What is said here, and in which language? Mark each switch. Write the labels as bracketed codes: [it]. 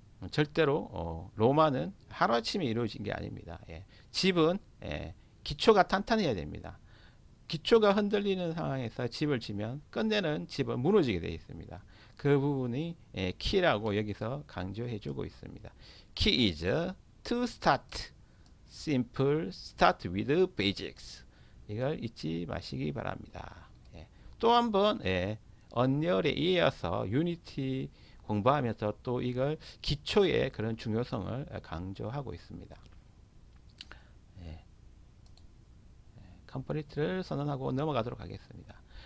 [ko] 절대로 로마는 하루아침에 이루어진 게 아닙니다. 집은 기초가 탄탄해야 됩니다. 기초가 흔들리는 상황에서 집을 지면 끝내는 집은 무너지게 되어 있습니다. 그 부분이 키라고 여기서 강조해 주고 있습니다. [en] Key is to start simple, start with basics. [ko] 이걸 잊지 마시기 바랍니다. 또 한번 언리얼에 이어서 유니티 공부하면서 또 이걸 기초의 그런 중요성을 강조하고 있습니다. 컴플리트를 선언하고 넘어가도록 하겠습니다.